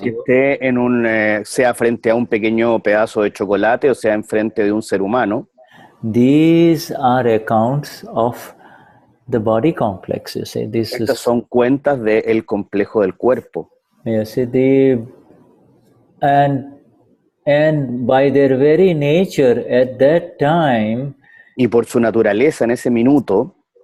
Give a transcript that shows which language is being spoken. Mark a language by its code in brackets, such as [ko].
[es] aunque esté sea frente a un pequeño pedazo de chocolate o sea enfrente de un ser humano. [en] These are accounts of the body complex. You see, [es] estas son cuentas del complejo del cuerpo. [en] You see, and by their very nature at that time. [es] Y por su naturaleza en ese minuto.